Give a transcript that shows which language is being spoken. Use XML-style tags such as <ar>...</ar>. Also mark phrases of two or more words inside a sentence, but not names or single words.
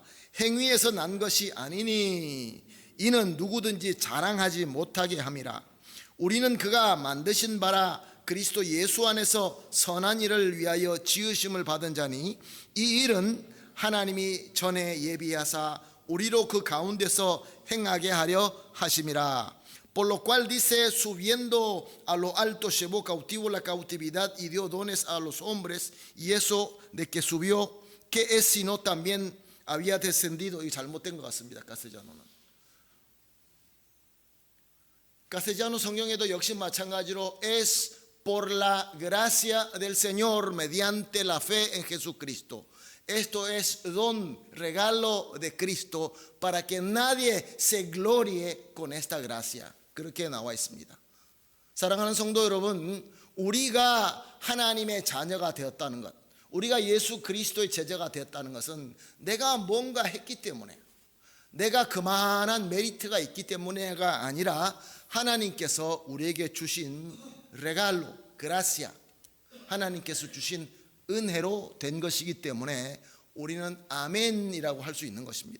<ko>행위에서 난 것이 아니니 이는 누구든지 자랑하지 못하게 함이라. 우리는 그가 만드신 바라 그리스도 예수 안에서 선한 일을 위하여 지으심을 받은 자니 이 일은 하나님이 전에 예비하사 우리로 그 가운데서 행하게 하려 하심이라.</ko> <es>Por lo cual dice, subiendo a lo alto llevó cautivo la cautividad y dio dones a los hombres, y eso de que subió, ¿qué es sino también había descendido?</es> <ko>이 잘못된 것 같습니다. 카세자노는. 카세자노 성경에도 역시 마찬가지로</ko> <es>es por la gracia del Señor mediante la fe en Jesucristo. Esto es don, regalo de Cristo para que nadie se glorie con esta gracia.</es> <ko>그렇게 나와 있습니다. 사랑하는 성도 여러분, 우리가 하나님의 자녀가 되었다는 것, 우리가 예수 그리스도의 제자가 되었다는 것은 내가 뭔가 했기 때문에, 내가 그만한 메리트가 있기 때문에가 아니라 하나님께서 우리에게 주신</ko> <es>regalo, gracia,</es> <ko>하나님께서 주신 은혜로 된 것이기 때문에 우리는 아멘이라고 할 수 있는 것입니다.</ko>